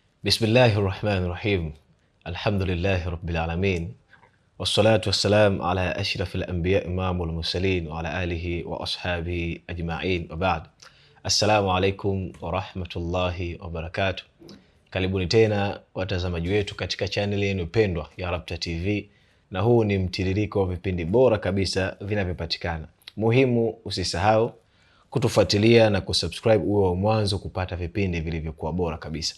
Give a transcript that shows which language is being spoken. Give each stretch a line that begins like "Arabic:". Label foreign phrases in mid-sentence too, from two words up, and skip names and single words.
Arabic: بسم الله الرحمن الرحيم. الحمد لله رب العالمين. والصلاة والسلام على أشرف الأنبياء إمام المرسلين وعلى آله وأصحابه أجمعين وبعد. السلام عليكم ورحمة الله وبركاته.
Swahili: Karibuni tena watazamaji wetu katika channel yenu pendwa ya Rabta TV, na huu ni mtiririko wa vipindi bora kabisa vinavyopatikana. Muhimu usisahau kutufuatilia na kusubscribe uwe wa mwanzo kupata vipindi vilivyokuwa bora kabisa.